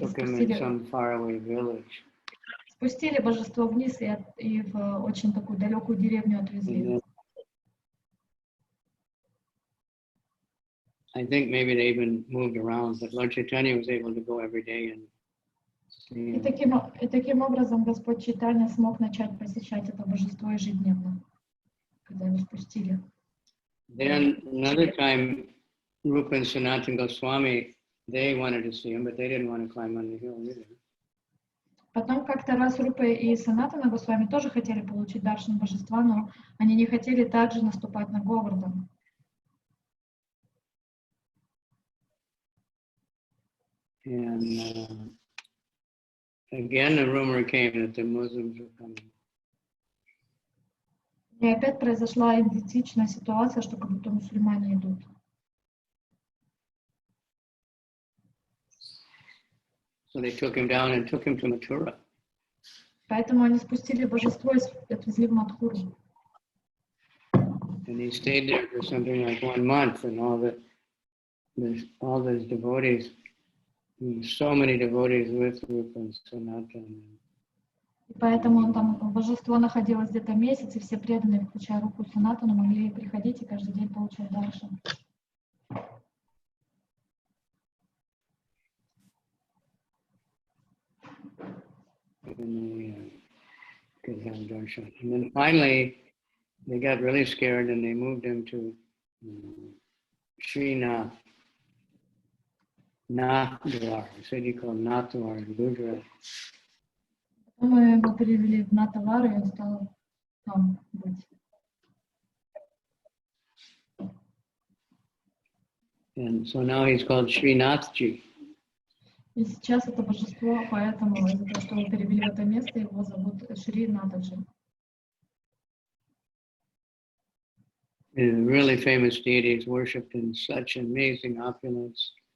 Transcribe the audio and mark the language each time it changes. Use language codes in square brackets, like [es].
[en] took him in some faraway village. [ru] спустили божество вниз и в очень такую далекую деревню отвезли. [en] I think maybe they even moved around, but Lord Chaitanya was able to go every day and see [ru] И таким образом Господь Чайтанья смог начать посещать это божество ежедневно, когда его спустили. [en] Then another time, Rupa and Sanatana Goswami, they wanted to see him, but they didn't want to climb on the hill either. [ru] Потом как-то раз Рупа и Санатана Госвами тоже хотели получить даршан божества, но они не хотели также наступать на Говардан. [en] And again, the rumor came that the Muslims were coming. [ru] И опять произошла идентичная ситуация, что как будто мусульмане идут. [en] So they took him down and took him to Mathura. [ru] Поэтому они спустили божество и отвезли в Мадхуру. [en] And he stayed there for something like 1 month, and all those devotees, so many devotees with Rupa and Sanatana. [ru] И поэтому божество находилось где-то месяц, и все преданные, включая Рупу и Санатану, могли приходить и каждый день получать даршан. [en] could have darshan. And then finally, they got really scared and they moved him to Srinath. Nathdwar. It's what you call Nathdwar in Gujarat. [ru] Мы его перевели в Натавар, и он стал там быть. [en] And so now he's called Srinathji. [ru] И сейчас это божество, поэтому из-за того, что его перевели в это место, его зовут Шри Натаджи. [en] And really famous deities worshipped in such amazing opulence.